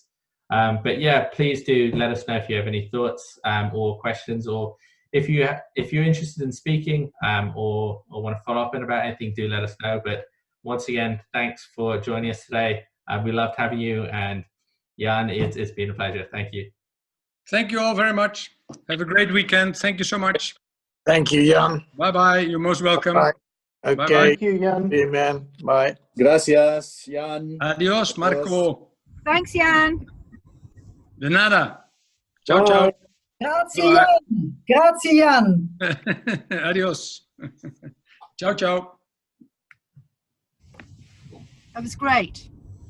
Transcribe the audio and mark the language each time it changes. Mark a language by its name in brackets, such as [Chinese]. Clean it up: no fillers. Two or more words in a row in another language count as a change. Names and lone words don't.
[English] But yeah, please do let us know if you have any thoughts or questions, or if you're interested in speaking or want to follow up about anything, do let us know. But once again, thanks for joining us today. We loved having you, and Jan, it's been a pleasure. Thank you. Thank you all very much. Have a great weekend. Thank you so much. Thank you, Jan. Bye-bye. You're most welcome. Bye. Okay. Bye-bye. Thank you, Jan. Amen. Bye. [Spanish] Gracias, Jan. Adios, Marco. [English] Thanks, Jan. [Spanish] De nada. [Italian] Ciao, ciao. Grazie, Jan. Grazie, Jan. [Spanish] Adios. [Italian] Ciao, ciao. [English] That was great.